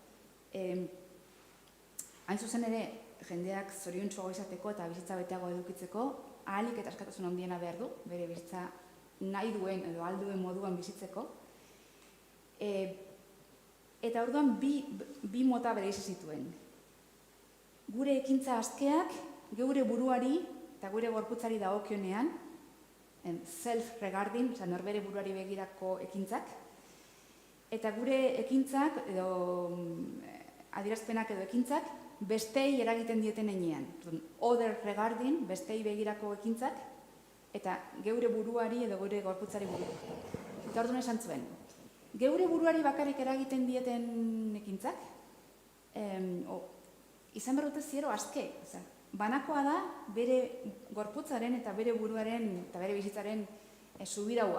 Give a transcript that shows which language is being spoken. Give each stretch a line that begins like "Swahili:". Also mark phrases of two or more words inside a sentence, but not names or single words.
Basque: Hain zuzen ere, jendeak zoriontsuago izateko eta bizitza beteago edukitzeko, ahalik eta askatasun handiena behar du, bere bizitza nahi duen edo alduen moduan bizitzeko. Eta orduan bi mota bere zituen. Gure ekintza askeak, geure buruari eta gure gorputzari dagokionean, self-regarding, norbere buruari begirako ekintzak, eta gure ekintzak edo adierazpenak edo ekintzak bestei eragiten dieten heinean.
English: Other regarding,
Basque: bestei begirako ekintzak, eta geure buruari edo geure gorputzari burua. Eta orduan esan zuen, geure buruari bakarrik eragiten dieten ekintzak, izan behar dute ziero aske. Banakoa da bere gorputzaren eta bere buruaren eta bere bizitzaren subiraua.